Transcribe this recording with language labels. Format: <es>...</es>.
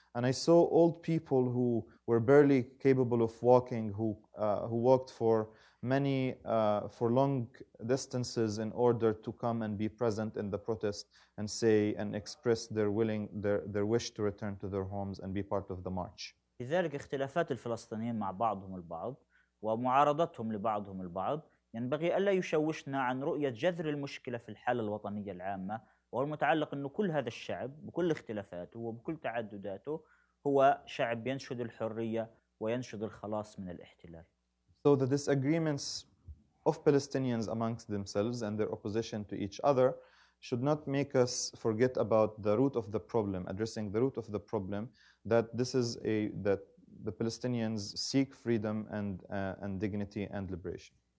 <en>And I saw old people who were barely capable of walking, who walked for long distances in order to come and be present in the protest and say and express their wish to return to their homes and be part of the march.</en> <ar>لذلك اختلافات الفلسطينيين مع بعضهم البعض ومعارضتهم لبعضهم البعض ينبغي ألا يشوشنا عن رؤية جذر المشكلة في الحالة الوطنية العامة، وهو المتعلق أنه كل هذا الشعب بكل اختلافاته وبكل تعدداته هو شعب ينشد الحرية وينشد الخلاص من الاحتلال.</ar> <en>So the disagreements of Palestinians amongst themselves and their opposition to each other should not make us forget about the root of the problem, addressing the root of the problem, that that the Palestinians seek freedom and dignity and liberation.</en>